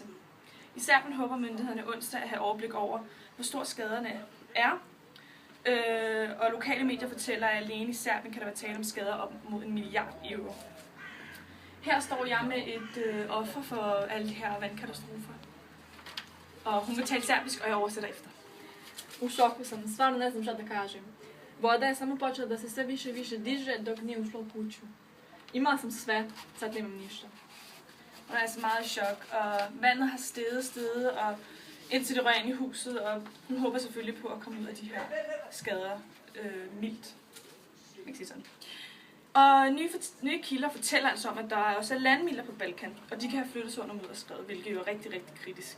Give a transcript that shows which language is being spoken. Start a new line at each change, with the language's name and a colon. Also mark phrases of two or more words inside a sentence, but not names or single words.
Danish: I Serbien håber myndighederne onsdag at have overblik over, hvor stor skaderne er, og lokale medier fortæller, at alene i Serbien kan der være tale om skader op mod 1 milliard euro. Her står jeg med et offer for alle de her vandkatastrofer. Og hun vil tale serbisk, og jeg oversætter efter.
Serbian: U šoku sam, stvarno ne znam šta da kažem. Voda je samo počela da se sve više i više diže dok nije ušla u kuću. Imala sam sve, sad nemam ništa.
Danish: Hun er altså meget i chok, og vandet har steget, og indtil det rører ind i huset, og hun håber selvfølgelig på at komme ud af de her skader mildt. Ikke sige sådan. Og nye kilder fortæller altså om, at der også er landminer på Balkan, og de kan have flyttet sig under mudderskred, hvilket jo er rigtig, rigtig kritisk.